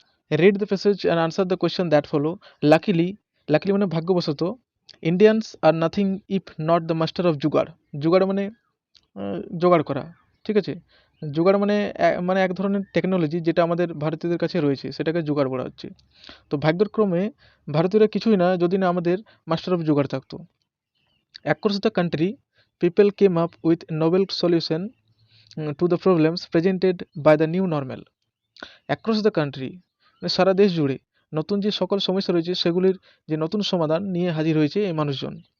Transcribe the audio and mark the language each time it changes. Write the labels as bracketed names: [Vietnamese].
[English] Read the passage and answer the question that follow. Luckily [Bangla] মানে ভাগ্যবশত, [English] Indians are nothing if not the master of jugaad. [Bangla] জুগাড় মানে জোগাড় করা, ঠিক আছে। জোগাড় মানে এক ধরনের টেকনোলজি যেটা আমাদের ভারতীয়দের কাছে রয়েছে, সেটাকে জোগাড় বলা হচ্ছে। তো ভাগ্যের ক্রমে ভারতীয়রা কিছুই না যদি না আমাদের মাস্টার অফ জোগাড় থাকতো। [English] Across the country, people came up with novel solutions to the problems presented by the new normal. Across the country, [Bangla] সারা দেশ জুড়ে নতুন যে সকল সমস্যা রয়েছে সেগুলির যে নতুন সমাধান নিয়ে হাজির হয়েছে এই মানুষজন।